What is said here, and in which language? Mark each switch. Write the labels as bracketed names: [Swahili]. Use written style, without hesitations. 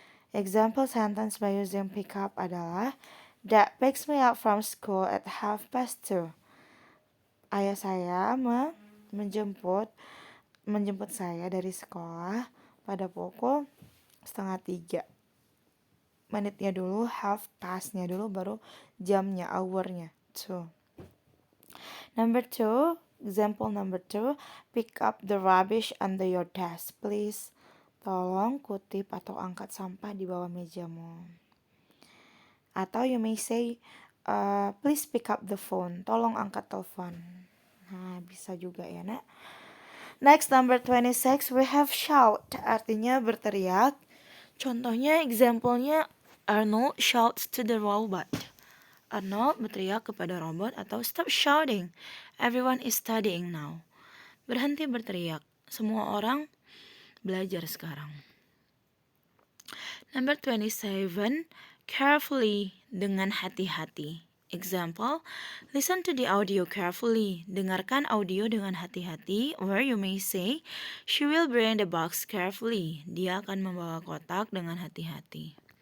[English] Example sentence by using pick up adalah Dad picks me up from school at 2:30. [Indonesian] Ayah saya menjemput saya dari sekolah pada pukul 2:30. Menitnya dulu, half pastnya dulu, baru jamnya, hournya. [English] Number 2, example number 2, pick up the rubbish under your desk, please. [Indonesian] Tolong kutip atau angkat sampah di bawah mejamu. [English] Atau you may say, please pick up the phone. [Indonesian] Tolong angkat telepon. Nah, bisa juga ya, nak. [English] Next, number 26, we have shout. [Indonesian] Artinya berteriak. [English] Contohnya, example-nya, Arnold shouts to the robot. [Indonesian] Arnold berteriak kepada robot atau [English] stop shouting. Everyone is studying now. [Indonesian] Berhenti berteriak. Semua orang belajar sekarang. [English] Number 27, carefully, [Indonesian] dengan hati-hati. [English] Example, listen to the audio carefully. [Indonesian] Dengarkan audio dengan hati-hati. [English] Or you may say, she will bring the box carefully. [Indonesian] Dia akan membawa kotak dengan hati-hati.